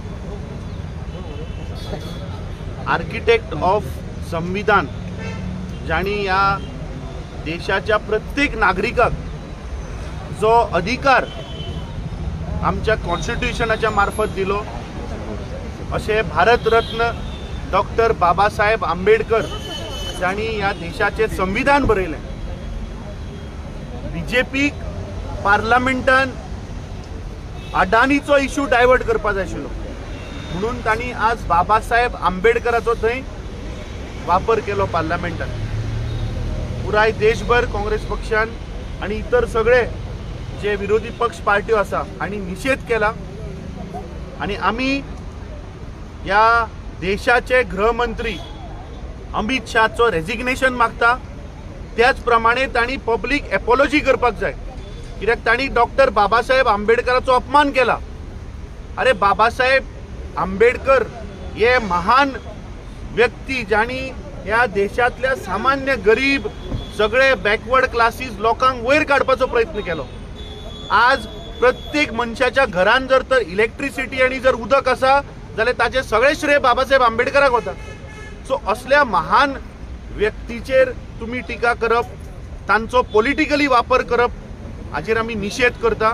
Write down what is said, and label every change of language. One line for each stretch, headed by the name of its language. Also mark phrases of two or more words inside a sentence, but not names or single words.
English: architect of
Konkani: संविधान ज्यांनी या देशाच्या प्रत्येक नागरिकाक जो अधिकार आमच्या कॉन्स्टिट्यूशनाच्या मार्फत दिलो असे भारतरत्न डॉक्टर बाबासाहेब आंबेडकर ज्यांनी या देशाचे संविधान बरयले। बीजेपीक पार्लमेंटान अडानीचो इश्यू डायवर्ट करपा जाय आशिल्लो म्हणून तांणी आज बाबासाहेब आंबेडकराचो थंय वापर केलो पार्लमेंटान। पुराय देशभर काँग्रेस पक्षान आणि इतर सगळे जे विरोधी पक्ष पार्ट्यो आसा हांणी निषेध केला आणि आम्ही या देशाचे गृहमंत्री अमित शाहचो रेजिग्नेशन मागता। त्याच प्रमाणे तांणी
English: public apology
Konkani: करपाक जाय कित्याक तांणी डॉक्टर बाबासाहेब आंबेडकराचो अपमान केला। अरे बाबासाहेब आंबेडकर हे महान व्यक्ती ज्यांनी या देशातल्या सामान्य गरीब सगळे
English: backward classes
Konkani: लोकांक वयर काडपाचो प्रयत्न केलो। आज प्रत्येक मनशाच्या घरान जर तर इलेक्ट्रिसिटी आणि जर उदक आसा जाल्यार ताचे सगळे श्रेय बाबासाहेब आंबेडकराक वता। सो असल्या महान व्यक्तीचेर तुम्ही टिका करप तांचो पॉलिटिकली वापर करप हाचेर आमी निषेध करता।